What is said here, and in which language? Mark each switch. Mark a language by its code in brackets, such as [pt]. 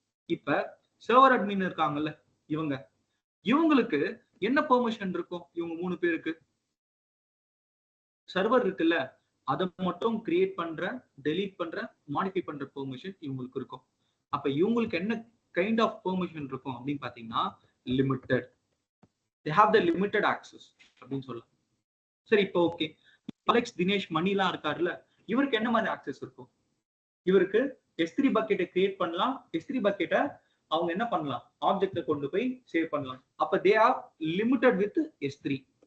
[ta] இப்ப server admin இருக்காங்கல்ல, இவங்களுக்கு என்ன பெர்மிஷன் இருக்கும்? இவங்க 3 பேருக்கு சர்வர் இருக்குல்ல, அதை மட்டும் கிரியேட் பண்ற, டெலீட் பண்ற, மாடிஃபை பண்ற பெர்மிஷன் இவங்களுக்கு இருக்கும். அப்ப இவங்களுக்கு என்ன கைண்ட் ஆஃப் பெர்மிஷன் இருக்கும் அப்படின்னு பாத்தீங்கன்னா limited. [en] they have the limited access [ta] அப்படின்னு சொல்லலாம். சரி, இப்போ ஓகே, அலெக்ஸ், தினேஷ், மணிலாம் இருக்காருல்ல, இவருக்கு என்ன மாதிரி ஆக்சஸ் இருக்கும்? இவருக்கு S3 பக்கெட்டை கிரியேட் பண்ணலாம், S3 பக்கெட்டை அவங்க என்ன பண்ணலாம், ஆப்ஜெக்ட கொண்டு போய் சேவ் பண்ணலாம். அப்ப [en] They are limited with S3.